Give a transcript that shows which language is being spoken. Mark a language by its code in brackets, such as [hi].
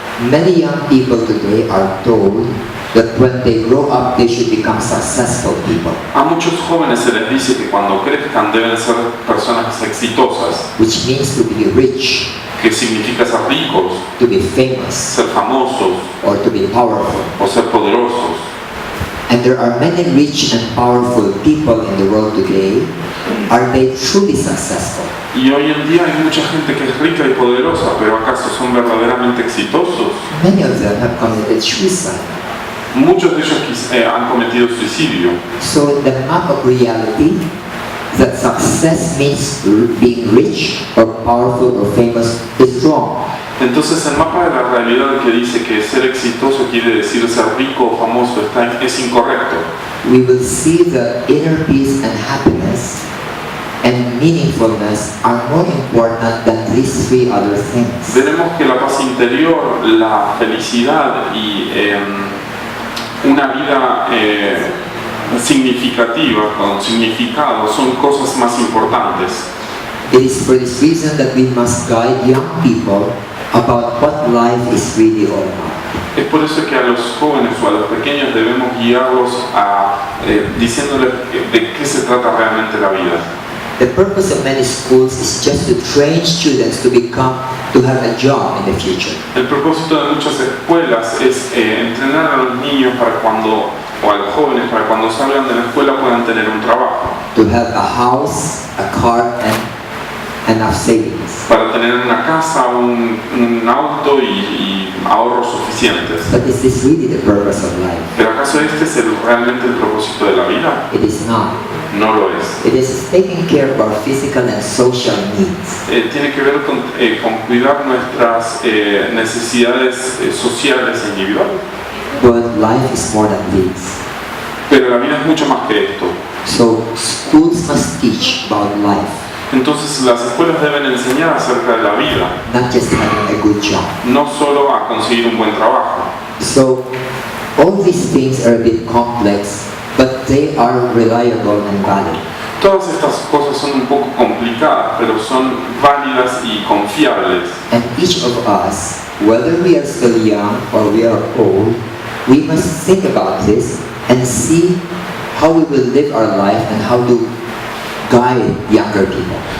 [en] Many young people today are told that when they grow up they should become successful people. [es] A muchos jóvenes se les dice que cuando crezcan deben ser personas exitosas. [en] Which means to be rich. [es] Que significa ser ricos. [en] To be famous. [es] Ser famosos. [en] Or to be powerful. [es] O ser poderosos. [en] And there are many rich and powerful people in the world today. Are they truly successful? [es] Y hoy en día hay mucha gente que es rica y poderosa, pero ¿acaso son verdaderamente exitosos? [en] Many of them have committed suicide. [es] Muchos de ellos han cometido suicidio. [en] So the map of reality that success means being rich or powerful or famous is wrong. [es] Entonces el mapa de la realidad que dice que ser exitoso quiere decir ser rico o famoso es incorrecto. [en] We will see that inner peace and happiness and meaningfulness are more important than these three other things. [es] Veremos que la paz interior, la felicidad y una vida significativa, con significado, son cosas más importantes. [en] It is for this reason that we must guide young people about what life is really all about. [es] Es por eso que a los jóvenes o a los pequeños debemos guiarlos diciéndoles de qué se trata realmente la vida. [en] The purpose of many schools is just to train students to have a job in the future. [es] El propósito de muchas escuelas es entrenar a los niños o a los jóvenes para cuando salgan de la escuela puedan tener un trabajo. [en] To have a house, a car, and enough savings. [es] Para tener una casa, un auto y ahorros suficientes. [en] But is this really the purpose of life? [es] ¿Pero acaso este es realmente el propósito de la vida? [en] It is not. [es] No lo es. [en] It is taking care of our physical and social needs. [es] Tiene que ver con cuidar nuestras necesidades sociales e individuales. [en] But life is more than this. [es] Pero la vida es mucho más que esto. [en] So schools must teach about life. [es] Entonces las escuelas deben enseñar acerca de la vida. [en] Not just having a good job. [es] No solo a conseguir un buen trabajo. [en] So all these things are a bit complex, but they are reliable and valid. [es] Todas estas cosas son un poco complicadas, pero son válidas y confiables. [en] And each of us, whether we are still young or we are old, we must think about this and see how we will live our life and how to guide younger people.